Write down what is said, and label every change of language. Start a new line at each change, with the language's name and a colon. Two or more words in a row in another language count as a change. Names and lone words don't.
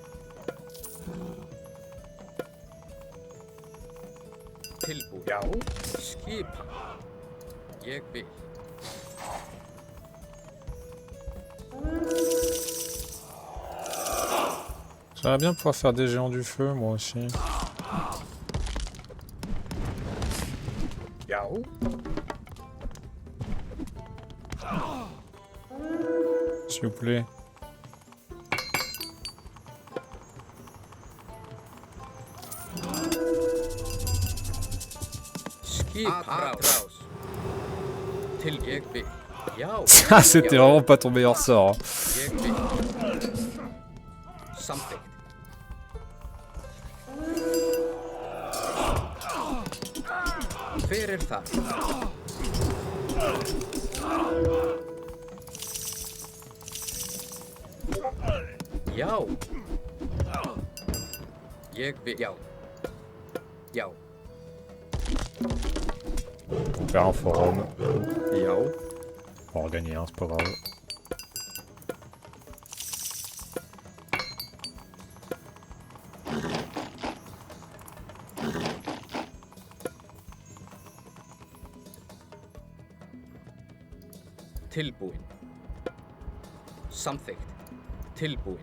Icelandic: Tilbúin. Já. Skipan. Ég vil.
French: J'aimerais bien pouvoir faire des géants du feu, moi aussi.
Icelandic: Já,
French: S'il vous plaît.
Icelandic: Skipan. Atrás. Til ég vil. Já.
French: Ça, c'était vraiment pas ton meilleur sort. Hein.
Icelandic: Ég vil. Samþykkt. Hver það? Já. Ég vil. Já. Já.
French: On va faire un forum.
Icelandic: Já.
French: On va gagner, hein, c'est pas grave.
Icelandic: Tilbúin. Samþykkt. Tilbúin.